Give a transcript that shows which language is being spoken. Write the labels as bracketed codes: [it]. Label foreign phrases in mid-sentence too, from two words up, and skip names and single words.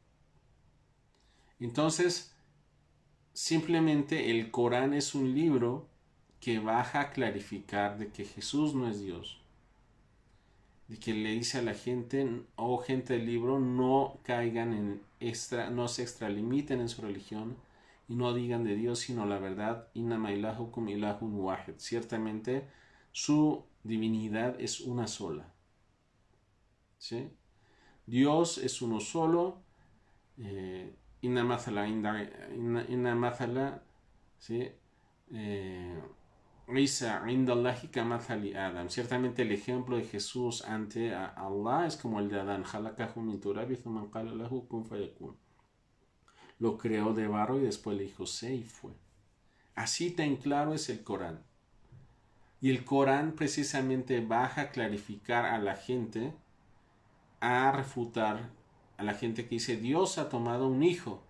[es] Entonces, simplemente el Corán es un libro que baja a clarificar de que Jesús no es Dios, de que le dice a la gente, gente del libro, no caigan no se extralimiten en su religión y no digan de Dios sino la verdad. [ar] إنما إلهكم إله واحد. [es] Ciertamente su divinidad es una sola. ¿Sí? Dios es uno solo. [ar] إن مثل, ¿sí? عيسى عند الله كمثل آدم. [es] Ciertamente el ejemplo de Jesús ante Allah es como el de Adán. [ar] خلقه من تراب ثم قال له كن فيكون. [es] Lo creó de barro y después le dijo sé y fue. Así tan claro es el Corán. Y el Corán precisamente baja a clarificar a la gente, a refutar a la gente que dice Dios ha tomado un hijo.